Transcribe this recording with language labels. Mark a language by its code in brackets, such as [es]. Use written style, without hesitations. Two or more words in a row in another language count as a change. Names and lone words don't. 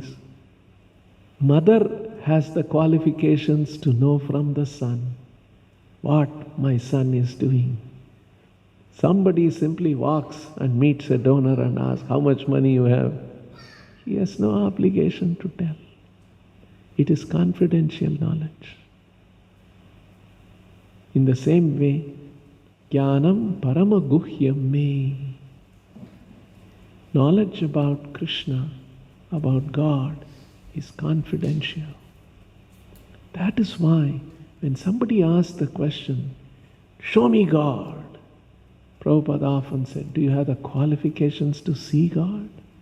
[en] Mother has the qualifications to know from the son what my son is doing. Somebody simply walks and meets a donor and asks, how much money you have? He has no obligation to tell. It is confidential knowledge. In the same way, [sa] jñānaṁ parama-guhyaṁ me. [en] Knowledge about Krishna, about God, is confidential. That is why when somebody asks the question, show me God, Prabhupada often said, do you have the qualifications to see God?